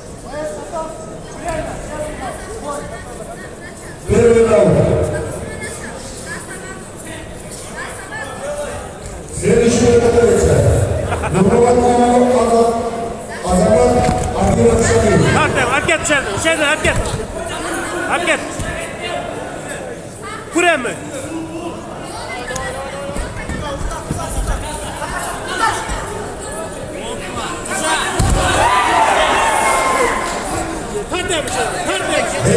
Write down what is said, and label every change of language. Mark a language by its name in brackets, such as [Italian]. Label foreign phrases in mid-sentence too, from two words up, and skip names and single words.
[Russian] Первый раунд. Следующий готовится. Нурманов Азамат Абдурахшанин. Артем, [Turkish] hareket içeride. İçeride hareket. Hareket. Buraya mı? Ardem içeride. Ardem.